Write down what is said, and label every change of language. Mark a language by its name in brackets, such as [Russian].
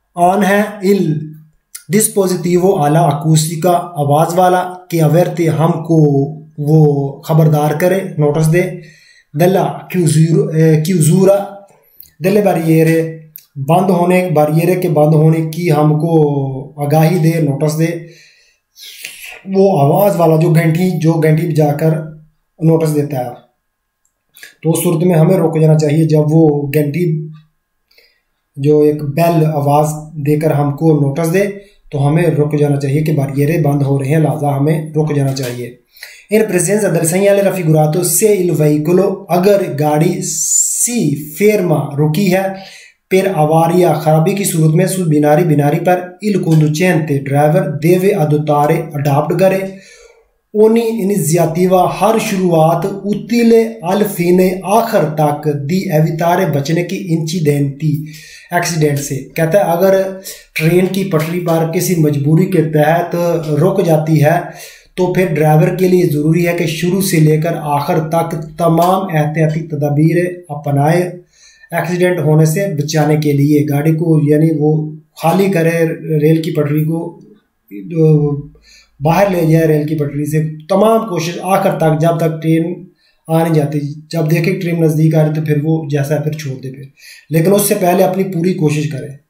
[Hindi] On है, [Italian] il dispositivo alla acustica [Hindi] आवाज़ वाला, कि [Italian] avverte [Hindi] हमको वो खबरदार करे, नोटिस दे, [Italian] della chiusura delle barriere [Hindi] बंद होने, बैरियर के बंद होने की हमको आगाही दे, नोटिस दे, वो आवाज़ वाला जो घंटी बजाकर नोटिस देता है। तो उस सूरत में हमें रुक जाना चाहिए जब वो घंटी जो एक बेल आवाज़ देकर हमको नोटिस दे, तो हमें रुक जाना चाहिए कि बैरियर बंद हो रहे हैं, लिहाजा हमें रुक जाना चाहिए। [Italian] इन presenza del segnale raffigurato se il veicolo [Hindi] अगर गाड़ी सी [Italian] ferma [Hindi] रुकी है, [Italian] per avaria [Hindi] खराबी की सूरत में, [Italian] su binari [Hindi] पर [Italian] il conducente [Hindi] driver [Italian] deve adottare [Hindi] adopt करे [Italian] ogni iniziativa [Hindi] हर शुरुआत [Italian] utile al fine [Hindi] आखिर तक [Italian] di evitare [Hindi] बचने की एक्सीडेंट से। कहता है अगर ट्रेन की पटरी पर किसी मजबूरी के तहत रुक जाती है तो फिर ड्राइवर के लिए ज़रूरी है कि शुरू से लेकर आखिर तक तमाम एहतियाती तदाबीर अपनाए एक्सीडेंट होने से बचाने के लिए। गाड़ी को यानी वो खाली करे, रेल की पटरी को बाहर ले जाए रेल की पटरी से, तमाम कोशिश आखिर तक, जब तक ट्रेन आ नहीं जाती, जब देखे ट्रेन नज़दीक आ रही तो फिर वो जैसा फिर छोड़ दे फिर, लेकिन उससे पहले अपनी पूरी कोशिश करे।